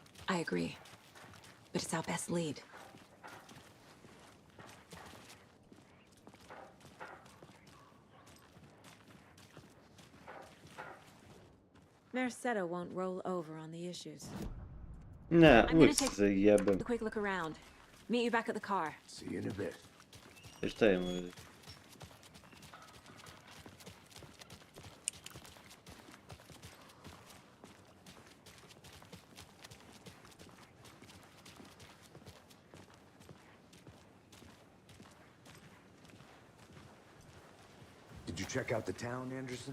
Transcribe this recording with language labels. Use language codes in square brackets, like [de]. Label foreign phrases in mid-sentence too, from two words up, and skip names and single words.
[en] I agree. But it's our best lead. Mercado won't roll over on the issues. [hr] Ne, [en] I'm gonna [hr] uvijek [en] take [hr] se jebem. [en] a quick look around. Meet you back at the car. See you in a bit. [hr] I šta imamo ljudi? [en] Did you check out the town, Anderson?